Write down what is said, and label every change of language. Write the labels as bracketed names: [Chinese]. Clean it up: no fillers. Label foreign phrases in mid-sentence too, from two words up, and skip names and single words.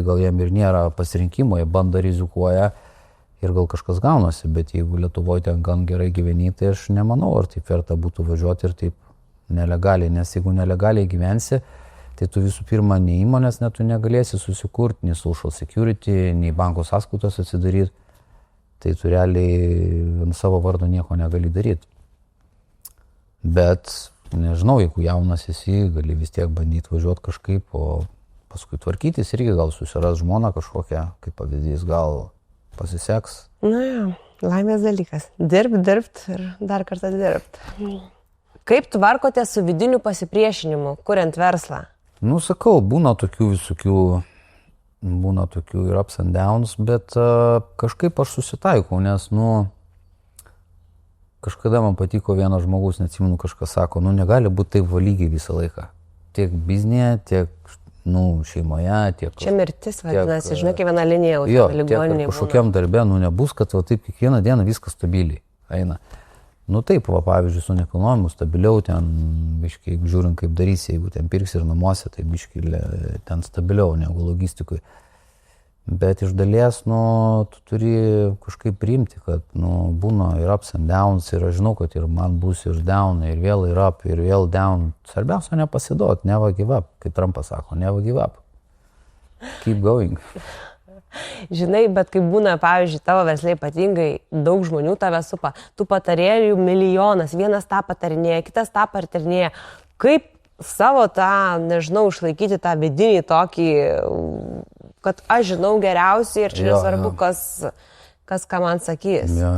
[Lithuanian] gal jiem ir nėra pasirinkimo, jie bando rizikuoja ir gal kažkas gaunasi, bet jeigu Lietuvoje ten gan gerai gyveni, tai aš nemanau, ar taip verta būtų važiuoti ir taip nelegaliai, nes jeigu nelegaliai gyvensi, tai tu visų pirma, nei įmonės tu negalėsi susikurti, nei [English] social security, [Lithuanian] nei banko sąskaitos atsidaryti, tai tu realiai ant savo vardo nieko negali daryti. Bet, nežinau, jeigu jaunas esi, gali vis tiek bandyti važiuoti kažkaip, o paskui tvarkytis irgi gal susiras žmoną kažkokią, kaip pavyzdys, gal pasiseks. Laimės dalykas. Dirbt ir dar kartą dirbt. Kaip tvarkote su vidiniu pasipriešinimu, kuriant verslą? Sakau, būna tokių ir [English] ups and downs, [Lithuanian] bet kažkaip aš susitaikau, nes, kažkada man patiko vienas žmogus, neatsimenu, kažkas sako, negali būti taip valygiai visą laiką. Tiek biznėje, tiek, šeimoje, tiek... Čia mirtis vadinasi, žinai, kiekviena linija ligoninėje būna. Tiek kažkokiam darbe, nebus, kad taip kiekvieną dieną viskas stabiliai eina. Taip, pavyzdžiui, su nekilnojimu stabiliau, ten, biškai, žiūrint, kaip darysi, jeigu ten pirksi ir namuose, tai biškai ten stabiliau negu logistikui. Bet iš dalies, tu turi kažkaip priimti, kad, būna ir [English] ups and downs, [Lithuanian] ir aš žinau, kad ir man bus ir down, ir vėl ir up, ir vėl down. Svarbiausia nepasiduot, [English] never give up, [Lithuanian] kaip Trumpas sako, [English] never give up. Keep going. [Lithuanian] Žinai, bet kai būna, pavyzdžiui, tavo versle ypatingai daug žmonių tave supa, tų patarėjų milijonas, vienas tą patarinėja, kitas tą patarinėja. Kaip savo tą, nežinau, išlaikyti tą vidinį tokį, kad aš žinau geriausiai ir čia nesvarbu, kas ką man sakys.